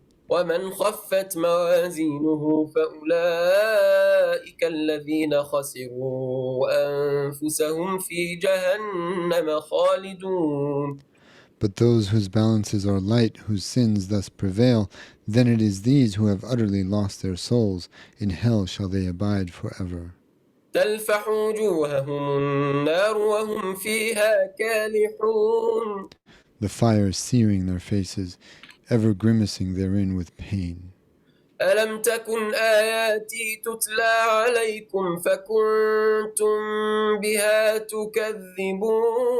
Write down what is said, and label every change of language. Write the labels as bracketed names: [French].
[Arabic] ومن خفت موازينه فأولئك الذين خسروا أنفسهم في جهنم خالدون. [English] But those whose balances are light, whose sins thus prevail, then it is these who have utterly lost their souls. In hell shall they abide forever. [Arabic] تلفح وجوههم النار وهم فيها كالحون. [English] The fire searing their faces, ever grimacing therein with pain. [Arabic] ألم تكن آياتي تتلى عليكم فكنتم بها تكذبون.